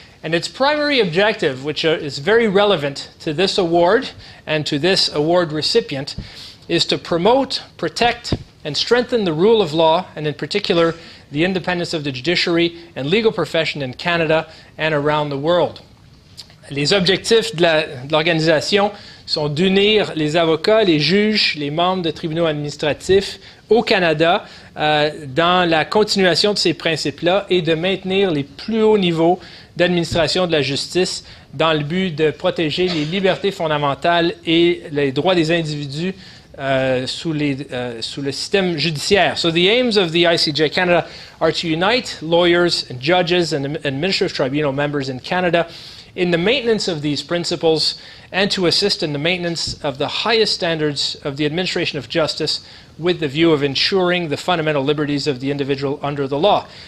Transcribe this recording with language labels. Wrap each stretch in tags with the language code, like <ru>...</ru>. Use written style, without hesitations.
<en>And its primary objective, which is very relevant to this award and to this award recipient, is to promote, protect, and strengthen the rule of law, and in particular, the independence of the judiciary and legal profession in Canada and around the world.</en> <fr>Les objectifs de l'organisation sont d'unir les avocats, les juges, les membres de tribunaux administratifs au Canada dans la continuation de ces principes-là et de maintenir les plus hauts niveaux d'administration de la justice dans le but de protéger les libertés fondamentales et les droits des individus sous le système judiciaire.</fr> <en>So the aims of the ICJ Canada are to unite lawyers and judges and administrative tribunal members in Canada in the maintenance of these principles and to assist in the maintenance of the highest standards of the administration of justice with the view of ensuring the fundamental liberties of the individual under the law.</en>